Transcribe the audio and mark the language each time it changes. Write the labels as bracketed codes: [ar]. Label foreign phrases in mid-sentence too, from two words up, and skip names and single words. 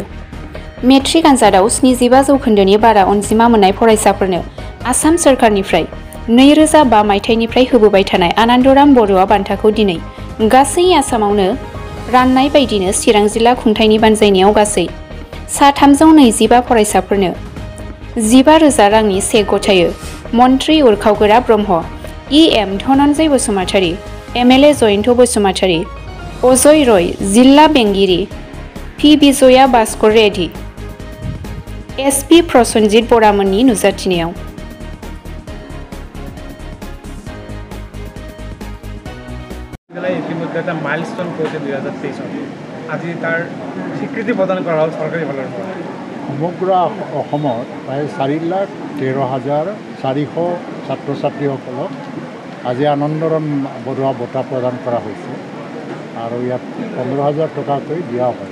[brx] मेट्रिक आनजादाव 75 जौखोन्दोनि बारा अनजिमा मोननाय फरायसाफोरनो आसाम सोरखारनिफ्राय 2005 मायथाइनिफ्राय होबोबाय थानाय आनन्दराम बर'आ बान्थाखौ दिनै गासै आसामावनो राननाय बायदिनो चिरां जिल्ला खुंथायनि बानजायनायाव गासै सा 325 फरायसाफोरनो 15,000 रांनि चेक गथायो। मन्त्रि उरखावगोरा ब्रह्म, इएम धनन्जय बसुमतारी, एमएलए जयन्त बसुमतारी, अजय रय, जिल्ला बेंगिरि पि बिजया भास्कर रेड्डी, एसपि प्रसन्जित बरामोननि नुजाथिनायाव [as] ইতিমধ্যে এটা মাইলস্টোন কৰিছে 2023 আজি তাৰ স্বীকৃতি প্ৰদান কৰা হ'ল চৰকাৰী ফালৰ পৰা। সমগ্ৰ অসমত প্ৰায় 4,13,400 ছাত্ৰ ছাত্ৰীসকলক আজি আনন্দৰাম বৰুৱা বঁটা প্ৰদান কৰা হৈছে আৰু ইয়াত 15,000 টকাকৈ দিয়া হয়।